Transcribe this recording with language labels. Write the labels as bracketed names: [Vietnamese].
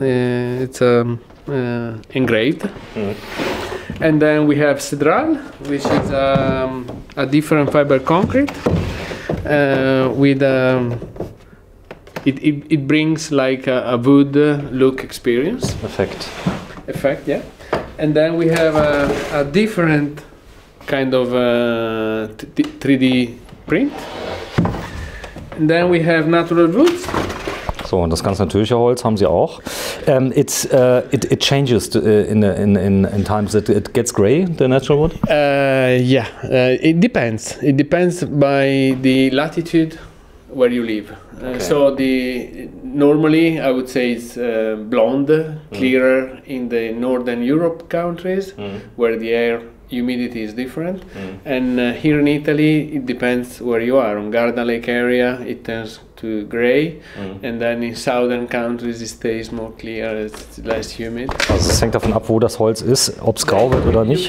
[English] It's engraved. And then we have Cedral, which is a different fiber concrete with it brings like a wood look experience. Effect, yeah. And then we have a different kind of 3D print. And then we have natural woods. [German] So, und das ganz natürliche Holz haben sie auch. [English] It changes in times. It gets gray, the natural wood? Yeah, it depends. It depends by the latitude where you live. Okay. So normally I would say it's blonde, clearer in the Northern Europe countries where the air humidity is different. And here in Italy it depends where you are. On Garda Lake area it turns to gray, and then in southern countries it stays more clear, it's less humid. [German] Also es hängt davon ab, wo das Holz ist, ob es grau wird oder nicht.